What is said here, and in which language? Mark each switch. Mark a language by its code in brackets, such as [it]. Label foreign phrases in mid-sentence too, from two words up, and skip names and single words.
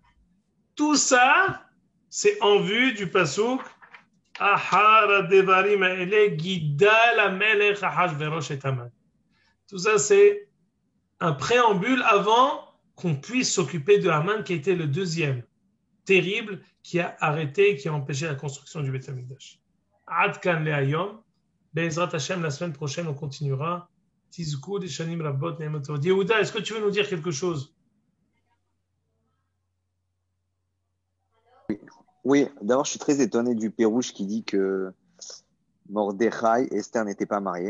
[fr] Tout ça, c'est en vue du pasuk [he] אחר הדברים האלה גידל המלך אחשורוש את המן. [fr] Tout ça, c'est un préambule avant qu'on puisse s'occuper de Haman, qui était le deuxième terrible, qui a arrêté, qui a empêché la construction du [he] בית המקדש. עד כאן להיום בעזרת השם, [fr] la semaine prochaine, on continuera. [he] תזכו לשנים רבות נעימות. [fr] Yehuda, est-ce que tu veux nous dire quelque chose? Oui, d'abord, je suis très étonné du Pérouche qui dit que Mordechai et Esther n'étaient pas mariés.